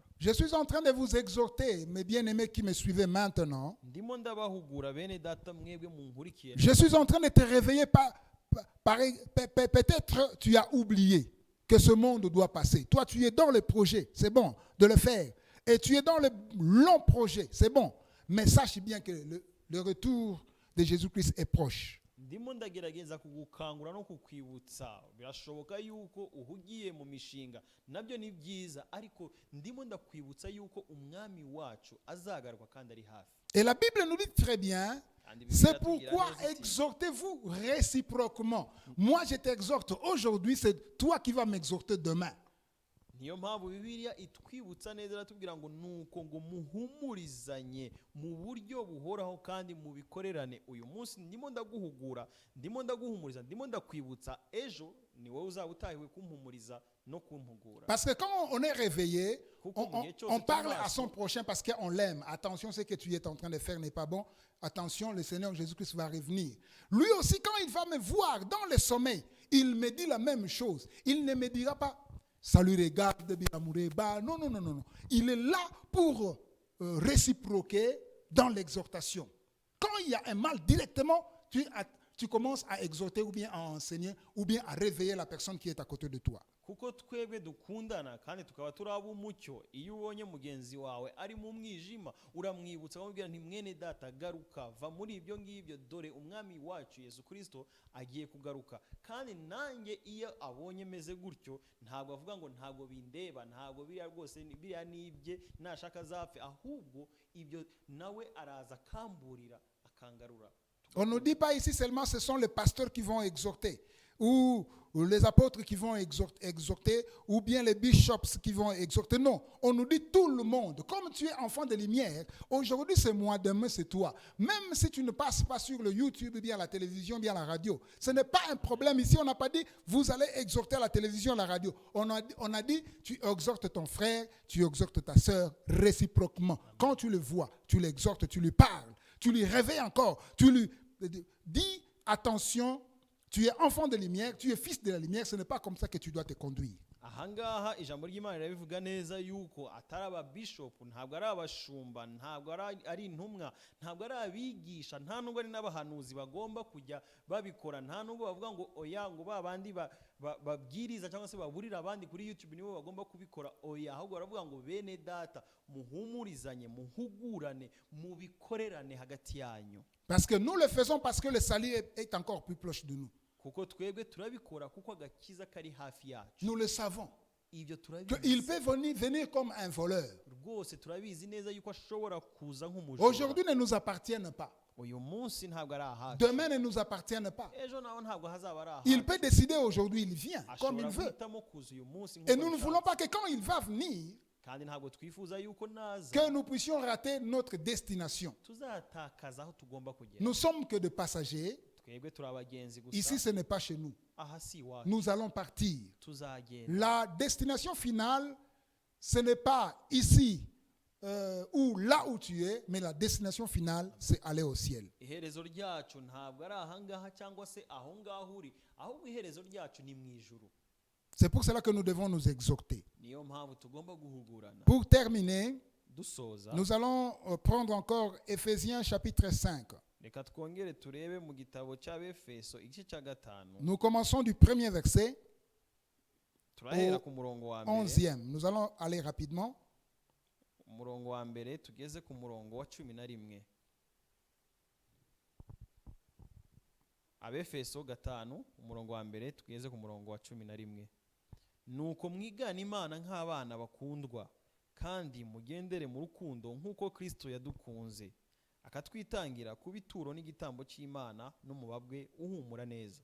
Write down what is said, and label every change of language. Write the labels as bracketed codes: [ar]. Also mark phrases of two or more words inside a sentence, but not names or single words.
[fr] Je suis en train de vous exhorter, mes bien-aimés qui me suivez maintenant. [rw] Ndimo ndabahugura bene data mwebwe munkurikiye. [fr] Je suis en train de te réveiller peut-être tu as oublié que ce monde doit passer. Toi, tu es dans le projet, c'est bon de le faire. Et tu es dans le long projet, c'est bon. Mais sache bien que le retour de Jésus-Christ est proche. [rw] Ndimo ndagerageza kugukangura no kukwibutsa. Birashoboka yuko uhugiye mu mishinga nabyo ni byiza, ariko ndimo ndakwibutsa yuko umwami wacu azagaruka kandi ari hafi. [fr] Et la Bible nous dit très bien, c'est pourquoi exhortez-vous réciproquement. Moi, je t'exhorte aujourd'hui, c'est toi qui vas m'exhorter demain. [rw] Niyo mpamvu Bibiliya itwibutsa neza iratubwira ngo nuko ngo muhumurizanye mu buryo buhoraho kandi mubikorerane. Uyu munsi ndimo ndaguhugura, ndimo ndaguhumuriza, ndimo ndakwibutsa, ejo ni wowe uzaba utahiwe kumpumuriza no kumpugura. [fr] Parce que quand on est réveillé, on parle à son prochain parce qu'on l'aime. Attention, ce que tu es en train de faire n'est pas bon. Attention, le Seigneur Jésus-Christ va revenir. Lui aussi, quand il va me voir dans le sommeil, il me dit la même chose. Il ne me dira pas salut, regarde, bien amoureux. Non, non, non, non. Il est là pour réciproquer dans l'exhortation. Quand il y a un mal, directement, tu commences à exhorter ou bien à enseigner ou bien à réveiller la personne qui est à côté de toi. [rw] Kuko twebwe dukundana kandi tukaba turaba umucyo. Iyo ubonye mugenzi wawe ari mu mwijima uramwibutsa umubwira nti mwene data garuka va muri ibyo ngibyo, dore umwami wacu Yesu Kristo agiye kugaruka. Kandi nanjye iyo abonye meze gutyo ntabwo avuga ngo ntabwo bindeba, ntabwo biriya rwose biriya nibye nashaka zapfe, ahubwo ibyo nawe araza akamburira akangarura. [fr] On ne dit pas ici seulement ce sont les pasteurs qui vont exhorter, ou les apôtres qui vont exhorter, ou bien les bishops qui vont exhorter. Non, on nous dit tout le monde. Comme tu es enfant de lumière, aujourd'hui c'est moi, demain c'est toi. Même si tu ne passes pas sur le YouTube, bien la télévision, bien la radio, ce n'est pas un problème. Ici on n'a pas dit vous allez exhorter à la télévision, à la radio. On a dit tu exhortes ton frère, tu exhortes ta sœur réciproquement. Quand tu le vois, tu l'exhortes, tu lui parles, tu lui réveilles encore, tu lui dis attention. Tu es enfant de lumière, tu es fils de la lumière, ce n'est pas comme ça que tu dois te conduire. [rw] ahangaha ijambo ry'Imana rirabivuga neza yuko atari ababishopu, ntabwo ari abashumba, ntabwo ari intumwa, ntabwo ari abigisha, nta nubwo ari n'abahanuzi bagomba kujya babikora, nta nubwo bavuga ngo oya ngo babandi babwiriza cyangwa se baburira abandi kuri YouTube nibo bagomba kubikora. Oya, ahubwo baravuga ngo bene data muhumurizanye, muhugurane, mubikorerane hagati yanyu. [fr] Parce que nous le faisons parce que le salut est encore plus proche de nous. [rw] Kuko twebwe turabikora kuko agakiza kari hafi yacu. [fr] Nous le savons. [rw] Ibyo [fr] Qu'il [rw] turabizi. [fr] peut venir comme un voleur. [rw] Rwose turabizi neza yuko ashobora kuza nk'umujura. [fr] Aujourd'hui ne nous appartiennent pas. [rw] Uyu munsi ntabwo ari ahacu. [fr] Demain ne nous appartiennent pas. [rw] Ejo naho ntabwo hazaba ari ahacu. [fr] Il peut décider aujourd'hui, il vient comme il [rw] Ashobora [fr] veut. [rw] guhitamo kuza uyu munsi [fr] Et [rw] nk'uko [fr] nous ne [rw] abishaka. [fr] voulons pas que quand il va venir, [rw] Kandi ntabwo twifuza yuko naza [fr] que nous puissions rater notre destination. [rw] tuzatakaza aho tugomba kugera. [fr] Nous sommes que des passagers. [rw] Twebwe turi abagenzi gusa. [fr] Ici, ce n'est pas chez nous. [rw] Aha si iwacu. [fr] Nous allons partir. [rw] Tuzagenda. [fr] La destination finale, ce n'est pas ici ou là où tu es, mais la destination finale, c'est aller au ciel. [rw] Iherezo ryacu ntabwo ari ahangaha cyangwa se aho ngaho uri, ahubwo iherezo ryacu ni mu ijuru. [fr] C'est pour cela que nous devons nous exhorter. [rw] Niyo mpamvu tugomba guhugurana. [fr] Pour terminer, [rw] Dusoza, [fr] nous allons prendre encore Éphésiens chapitre 5. [rw] reka twongere turebe mu gitabo cy'Abefeso igice cya 5. [fr] Nous commençons du premier verset [rw] Turahera ku murongo wa [fr] au [rw] mbere. [fr] 11e. Nous allons aller rapidement. [rw] Umurongo wa mbere tugeze ku murongo wa 11. Abefeso 5 umurongo wa mbere tugeze ku murongo wa 11. Nuko mwigana Imana nk'abana bakundwa, kandi mugendere mu rukundo nk'uko Kristo yadukunze, akatwitangira kuba ituro n'igitambo cy'Imana n'umubabwe uhumura neza.